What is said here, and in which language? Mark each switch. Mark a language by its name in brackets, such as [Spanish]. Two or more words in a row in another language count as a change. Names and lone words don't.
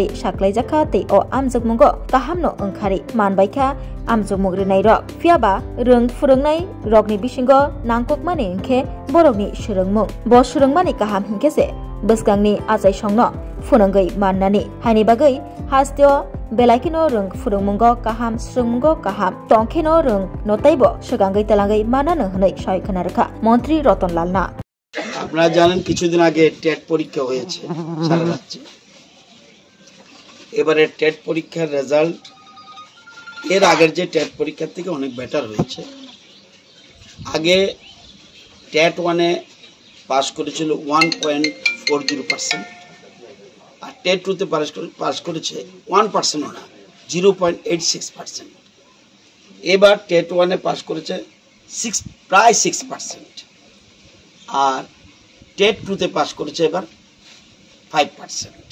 [Kok Borok] साख्लायजाखा ते अ आमजगमुंगो गाहामनो ओंखारि मानबायखा आमजगमुंगरिनाय रक फियाबा रों फुरोंनाय रकनि बिसिंगो नांककमानि ओंखे बरकनि सुरोंमुं ब सुरोंमानि गाहाम हिंकेसे बसगांनि आजाय संनो फुनंगै माननानि हायनि बागै हास्त्य बेलायखिनो रों फुरोंमुंगो गाहाम सुरोंमुंगो गाहाम टंखेनो रों नताइबो सगांगै तलांगै मानानो हनै सहायखना रेखा मन्त्री रतनलाल नाथ [Bangla] আপনারা জানেন কিছুদিন আগে টেট পরীক্ষা হয়েছে সারা রাজ্যে এবারে টেট পরীক্ষার রেজাল্ট এর আগের যে টেট পরীক্ষার থেকে অনেক বেটার হয়েছে আগে টেট 1 এ পাস করেছিল 1.40% আর টেট 2 তে পাস করেছে 1% না 0.86% এবার টেট 1 এ পাস করেছে প্রায় 6% আর টেট 2 তে পাস করেছে এবার 5%।